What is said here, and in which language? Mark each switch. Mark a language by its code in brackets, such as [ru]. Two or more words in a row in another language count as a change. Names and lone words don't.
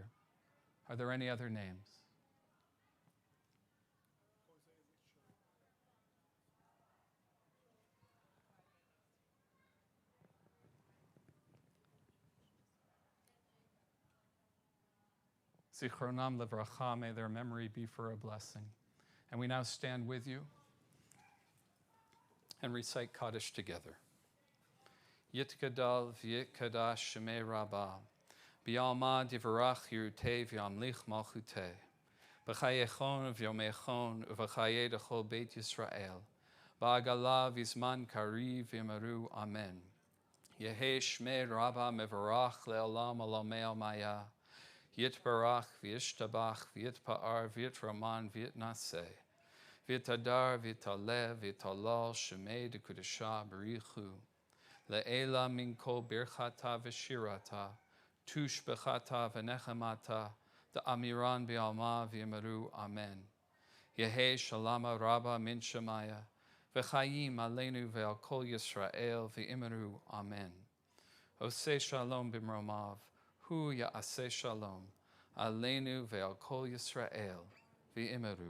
[en] Are there any other names? [he] זכרונם לברכה, [en] may their memory be for a blessing. And we now stand with you and recite Kaddish together. [arc] יתגדל ויתקדש שמה רבא בעלמא די ברא כרעותה וימליך מלכותה בחייכון וביומיכון ובחיי דכל בית ישראל, בעגלא ובזמן קריב ואמרו אמן. יהא שמה רבא מברך לעלם עלמי עלמיא יתברך וישתבח ויתפאר ויתרומם ויתנשא ויתהדר ויתעלה ויתהלל שמה דקודשא בריך הוא לעלא מן כל ברכתא ושירתא תשבחתא ונחמתא דאמירן בעלמא ואמרו אמן. יהא שלמא רבא מן שמיא וחיים עלינו ועל כל ישראל ואמרו אמן. [he] עושה שלום במרומיו הוא יעשה שלום עלינו ועל כל ישראל ואמרו.